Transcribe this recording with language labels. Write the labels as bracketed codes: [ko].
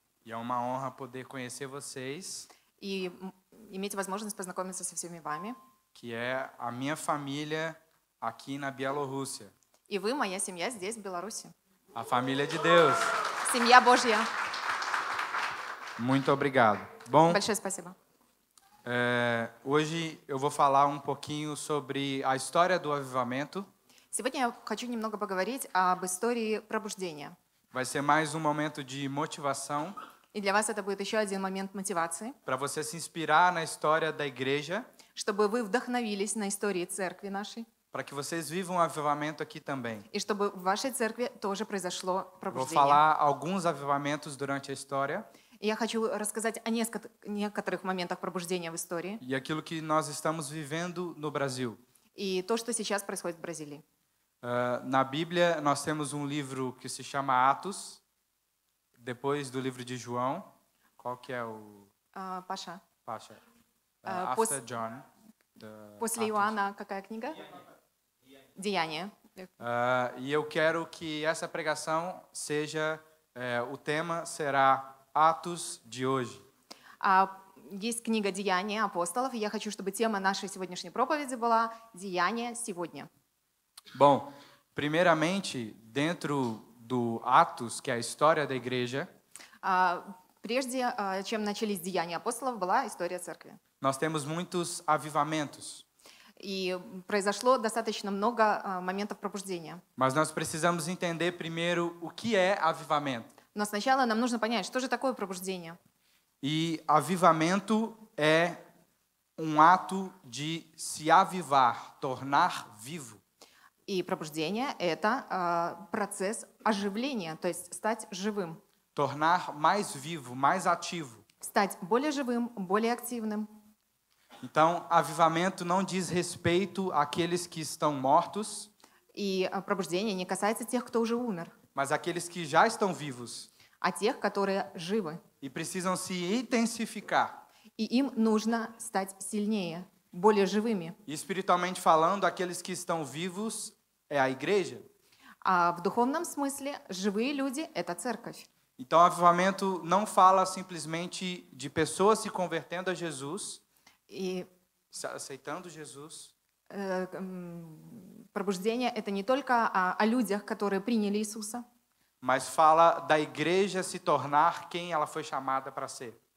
[pt] E é uma honra poder conhecer vocês, [ru] и иметь возможность познакомиться со всеми вами. [pt] que é a minha família aqui na Bielorrússia. [ru] И вы, моя семья здесь, в Беларуси. [pt] A família de Deus. [ru] Семья Божья. [pt] Muito obrigado. Bom, [ru] Большое спасибо. [pt] hoje eu vou falar um pouquinho sobre a história do avivamento. [ru] Сегодня я хочу немного поговорить об истории пробуждения. [pt] Vai ser mais um momento de motivação [ru] И для вас это будет еще один момент мотивации, [pt] para você se inspirar na história da igreja, [ru] чтобы вы вдохновились на истории церкви нашей, [pt] para que vocês vivam um avivamento aqui também. [ru] и чтобы в вашей церкви тоже произошло [pt] Vou [ru] пробуждение. [pt] falar alguns avivamentos durante a história [ru] И я хочу рассказать о некоторых моментах пробуждения в истории [pt] e aquilo que nós estamos vivendo no Brasil. [ru] и то, что сейчас происходит в Бразилии. [pt] Na Bíblia, nós temos um livro que se chama Atos, depois do livro de João. Qual que é o... [ru] Паша, [pt] Pasha? Pos- [en] After John. the [ru] после [pt] Atos. [ru] Иоанна какая книга? Деяния. [pt] E eu quero que essa pregação seja, o tema será Atos de hoje. [ru] Есть книга «Деяния апостолов», и я хочу, чтобы тема нашей сегодняшней проповеди была «Деяния сегодня». [pt] Bom, primeiramente, dentro do Atos, que é a história da igreja, [ru] Прежде, чем начались «Деяния апостолов», была история церкви. [pt] nós temos muitos avivamentos. [ru] И произошло достаточно много моментов пробуждения. [pt] Mas nós precisamos entender primeiro o que é avivamento. [ru] Но сначала нам нужно понять, что же такое пробуждение. [pt] E avivamento é um ato de se avivar, tornar vivo. [ru] И пробуждение — это процесс оживления, то есть стать живым. [pt] Tornar mais vivo, mais ativo. [ru] Стать более живым, более активным. [pt] Então, avivamento não diz respeito àqueles que estão mortos, [ru] И пробуждение не касается тех, кто уже умер, [pt] mas àqueles que já estão vivos [ru] а тех, которые живы. [pt] e precisam se intensificar. [ru] И им нужно стать сильнее, более живыми. [pt] E espiritualmente falando, aqueles que estão vivos é a igreja. [ru] А в духовном смысле живые люди — это церковь. [pt] Então, avivamento não fala simplesmente de pessoas se convertendo a Jesus, [ru] И [pt] aceitando Jesus, [ru] пробуждение — это не только о людях, которые приняли Иисуса, [pt] mas fala da igreja se tornar quem ela foi chamada para ser.